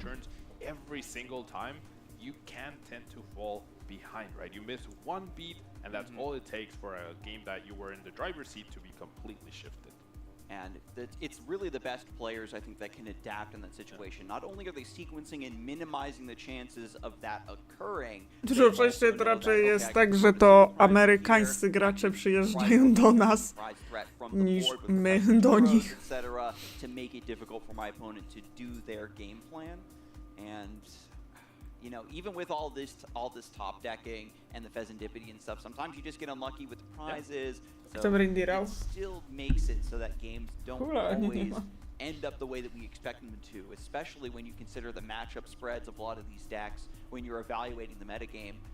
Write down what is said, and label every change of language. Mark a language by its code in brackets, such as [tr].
[en] turns every single time, you can tend to fall behind, right? You miss one beat, and that's all it takes for a game that you were in the driver's seat to be completely shifted. And it's really the best players, I think, that can adapt in that situation. Not only are they sequencing and minimizing the chances of that occurring, [pl] Dużo częściej to raczej jest tak, że to amerykańscy gracze przyjeżdżają do nas niż my do nich. [en] etc., to make it difficult for my opponent to do their game plan. And you know, even with all this top decking and the Serendipity and stuff, sometimes you just get unlucky with the prizes. So it still makes it so that games don't always end up the way that we expect them to, especially when you consider the matchup spreads of a lot of these decks when you're evaluating the metagame.